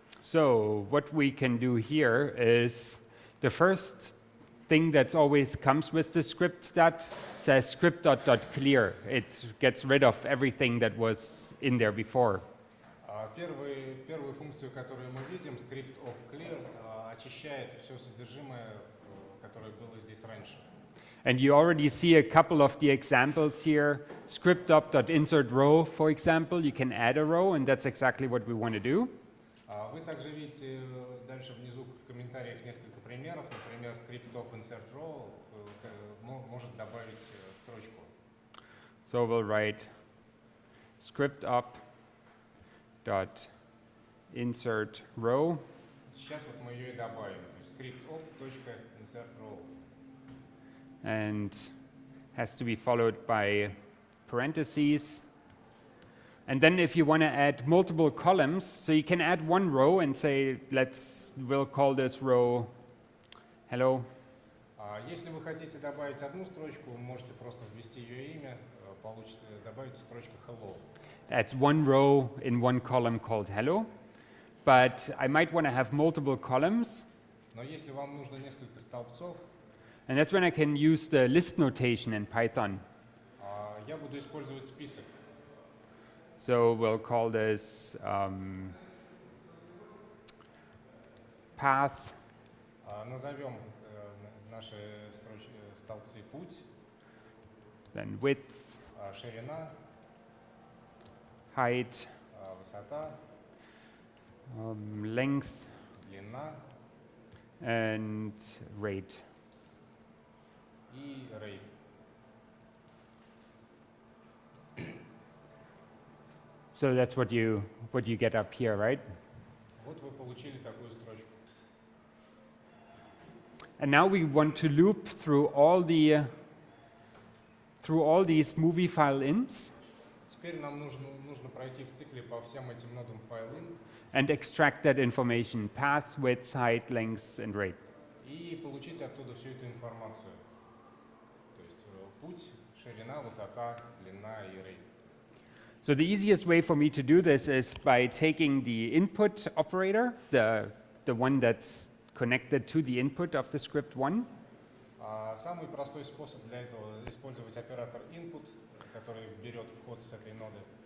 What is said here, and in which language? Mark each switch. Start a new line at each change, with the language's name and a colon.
English: So what we can do here is the first thing that always comes with the script stat says script.clear. It gets rid of everything that was in there before.
Russian: Первую функцию, которую мы видим, script of clear, очищает все содержимое, которое было здесь раньше.
English: And you already see a couple of the examples here. Script.insert row, for example, you can add a row, and that's exactly what we want to do.
Russian: Вы также видите дальше внизу в комментариях несколько примеров. Например, script of insert row может добавить строчку.
English: So we'll write script up dot insert row.
Russian: Сейчас вот мы ее и добавим. То есть script of .insert row.
English: And has to be followed by parentheses. And then if you want to add multiple columns, so you can add one row and say, we'll call this row hello.
Russian: Если вы хотите добавить одну строчку, вы можете просто ввести ее имя, добавить строчку hello.
English: That's one row in one column called hello. But I might want to have multiple columns.
Russian: Но если вам нужно несколько столбцов,
English: and that's when I can use the list notation in Python.
Russian: Я буду использовать список.
English: So we'll call this path.
Russian: Назовем наши столбцы путь.
English: Then width.
Russian: Ширина.
English: Height.
Russian: Высота.
English: Length.
Russian: Длина.
English: And rate.
Russian: И rate.
English: So that's what you get up here, right?
Russian: Вот вы получили такую строчку.
English: And now we want to loop through all these movie file ins.
Russian: Теперь нам нужно пройти в цикле по всем этим нодам file-in.
English: And extract that information: path, width, height, length, and rate.
Russian: И получить оттуда всю эту информацию. То есть путь, ширина, высота, длина и rate.
English: So the easiest way for me to do this is by taking the input operator, the one that's connected to the input of the script 1.
Russian: Самый простой способ для этого использовать оператор input, который берет вход с этой ноды.